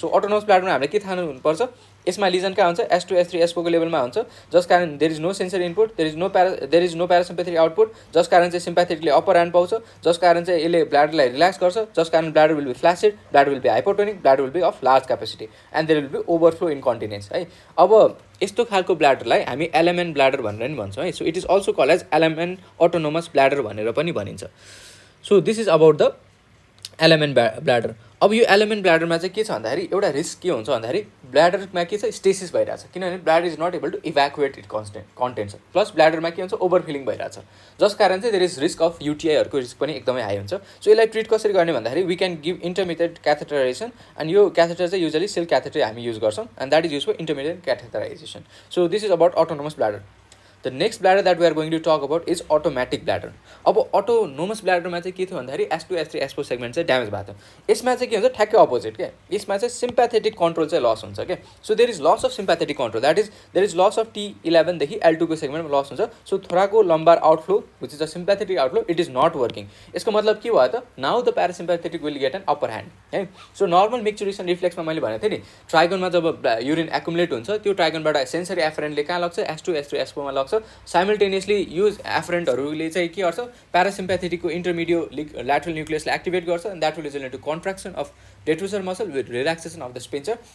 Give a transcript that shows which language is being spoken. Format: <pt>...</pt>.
<ne>So autonomous ब्ल्याडरमा हामीले के थाहा हुनुपर्छ यसमा लिजन कहाँ हुन्छ S2 S3 S4 को लेभलमा हुन्छ जस कारण</ne> <en>there is no sensory input, there is no parasympathetic output</en> <ne>जस कारण चाहिँ सिम्प्याथेटिकले अप्पर ह्यान्ड पाउँछ, जस कारण चाहिँ यसले ब्ल्याडरलाई रिल्याक्स गर्छ, जस कारण</ne> <en>bladder will be flaccid, bladder will be hypotonic, bladder will be of large capacity and there will be overflow incontinence</en> <ne>है। अब यस्तो खालको ब्ल्याडरलाई हामी एलएमएन ब्ल्याडर भनेर नि भन्छौँ है।</ne> <en>so it is also call as LMN autonomous bladder</en> <ne>भनेर पनि भनिन्छ।</ne> <en>So this is about the LMN bladder.</en> <ne>अब यो एलएमएन ब्ल्याडरमा चाहिँ के छ भन्दाखेरि एउटा रिस्क के हुन्छ भन्दाखेरि ब्ल्याडरमा के छ स्टेसिस भइरहेछ किनभने</ne> <en>bladder is not able to evacuate it contents</en> <ne>plus ब्ल्याडरमा के हुन्छ ओभरफिलिङ भइरहेछ जस कारण चाहिँ</ne> <en>there is risk of</en> <ne>युटिआईहरूको risk पनि एकदमै हाई हुन्छ। सो यसलाई ट्रिट कसरी गर्ने भन्दाखेरि</ne> <en>we can give intermediate catheterization</en> <ne>and यो क्याथेटर चाहिँ युजली सेल क्याथेटर हामी युज गर्छौँ</ne> <en>And that is use for intermediate catheterization. So this is about autonomous bladder. The next bladder that we are going to talk about is automatic bladder.</en> <ne>अब autonomous bladder में चाहिँ के थियो भन्दाखेरि S2 S3 S4 segment चाहिँ damage भएको थियो। यसमा चाहिँ के हुन्छ ठ्याक्कै अपोजिट क्या, यसमा चाहिँ सिम्प्याथेटिक कन्ट्रोल चाहिँ लस हुन्छ क्या।</ne> <en>so there is loss of sympathetic control that is there is loss of T11</en> <ne>देखि L2 को सेगमेन्टमा लस हुन्छ।</ne> <en>So thoracolumbar outflow which is a sympathetic outflow it is not working.</en> <ne>यसको मतलब के भयो त</ne> <en>Now the parasympathetic will get an upper hand है।</en> <ne>So normal मिक्चुरेसन रिफ्लेक्समा मैले भनेको थिएँ नि ट्राइगोनमा जब युरिन एकुमुलेट हुन्छ त्यो ट्राइगोनबाट सेन्सरी एफरेन्टले कहाँ लग्छ S2 S3 S4 मा लग्छ।</ne> <en>simultaneously use एफरेन्टहरूले</en> <ne>चाहिँ के गर्छ</ne> <en>प्यारासिम्प्याथेटिकको intermediolateral</en> <ne>न्युक्लियसलाई एक्टिभेट गर्छ</ne> <en>And that will result into contraction of detrusor muscle with relaxation of the sphincter.</en>